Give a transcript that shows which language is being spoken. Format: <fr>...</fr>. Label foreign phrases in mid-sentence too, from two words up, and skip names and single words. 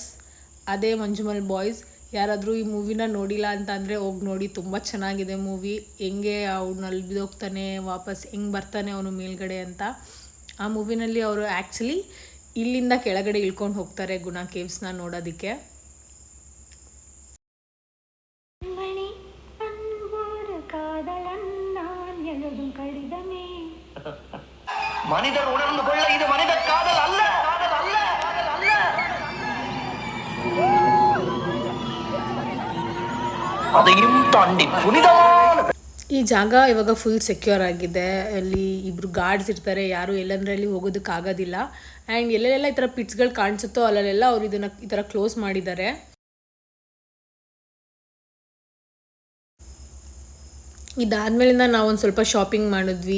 <kn>ಅದೇ ಮಂಜುಮಲ್ ಬಾಯ್ಸ್. ಯಾರಾದರೂ ಈ ಮೂವಿನ ನೋಡಿಲ್ಲ ಅಂತ ಅಂದರೆ ಹೋಗಿ ನೋಡಿ, ತುಂಬ ಚೆನ್ನಾಗಿದೆ ಮೂವಿ. ಹೆಂಗೆ ಅವ್ನಲ್ಲಿ ಬಿದ್ದೋಗ್ತಾನೆ, ವಾಪಸ್ ಹೆಂಗೆ ಬರ್ತಾನೆ ಅವನು ಮೇಲ್ಗಡೆ ಅಂತ. ಆ ಮೂವಿನಲ್ಲಿ ಅವರು ಆ್ಯಕ್ಚುಲಿ ಇಲ್ಲಿಂದ ಕೆಳಗಡೆ ಇಳ್ಕೊಂಡು ಹೋಗ್ತಾರೆ ಗುಣಾ ಕೇವ್ಸ್ನ ನೋಡೋದಕ್ಕೆ.</kn> <ta>மனிதர் உணர்ந்து கொள்ள இது மனித காதல் அல்ல. அதையும் தாண்டி புனிதமான</ta> <kn>ಈ ಜಾಗ ಇವಾಗ</kn> <en>full secure</en> <kn>ಆಗಿದೆ. ಅಲ್ಲಿ ಇಬ್ಬರು ಗಾರ್ಡ್ಸ್ ಇರ್ತಾರೆ, ಯಾರು ಎಲ್ಲಂದ್ರೆ ಅಲ್ಲಿ ಹೋಗೋದಕ್ಕಾಗೋದಿಲ್ಲ. ಆ್ಯಂಡ್ ಎಲ್ಲೆಲ್ಲ ಈ ಥರ ಪಿಟ್ಸ್ಗಳು ಕಾಣಿಸುತ್ತೋ ಅಲ್ಲೆಲ್ಲ ಅವ್ರು ಇದನ್ನು ಈ ಥರ ಕ್ಲೋಸ್ ಮಾಡಿದ್ದಾರೆ. ಇದಾದ್ಮೇಲಿಂದ ನಾವೊಂದು ಸ್ವಲ್ಪ ಶಾಪಿಂಗ್ ಮಾಡಿದ್ವಿ.</kn>